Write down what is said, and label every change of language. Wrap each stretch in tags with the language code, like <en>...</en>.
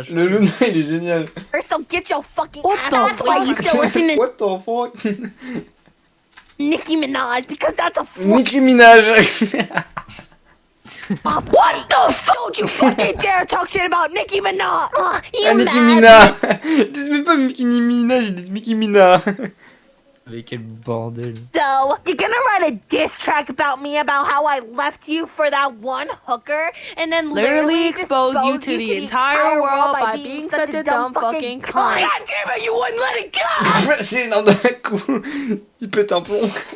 <fr>Le Luna, il est génial.</fr> <en>So get your fucking ass. That's why you still listen to What the fuck? Nicki Minaj because that's a Nicki Minaj. What the fuck? Don't you fucking dare talk shit about Nicki Minaj.</en> <fr>Ah, Nicki Minaj. Ils disent même pas Nicki Minaj, ils disent Nicki Minaj. Mais quel bordel.</fr> <en>So, you're gonna write a diss track about me about how I left you for that one hooker, and then literally expose you to the entire world by being such a dumb fucking cunt. God damn it, you wouldn't let it go!</en> <fr>C'est énorme d'un coup. Il pète un plomb.</fr>